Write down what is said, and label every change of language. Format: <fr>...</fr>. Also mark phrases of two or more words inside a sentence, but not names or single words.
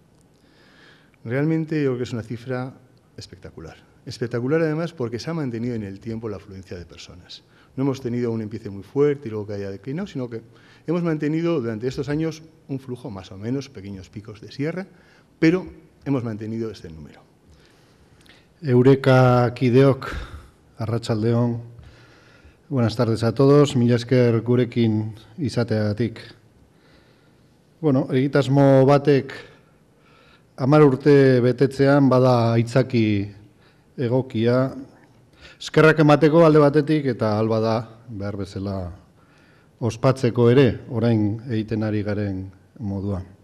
<es>Realmente yo creo que es una cifra espectacular. Espectacular además porque se ha mantenido en el tiempo la afluencia de personas. No hemos tenido un empiece muy fuerte y luego que haya declinado, sino que hemos mantenido durante estos años un flujo más o menos, pequeños picos de sierra, pero hemos mantenido este número.</es> <eu>Eureka kideok, arratsaldeon.</eu> <es>Buenas tardes a todos,</es> <eu>mila esker gurekin izateagatik. Bueno, egitasmo batek 10 urte betetzean bada aitzaki egokia, eskerrak emateko alde batetik eta alba da behar bezala ospatzeko ere, orain egiten ari garen moduan.</eu>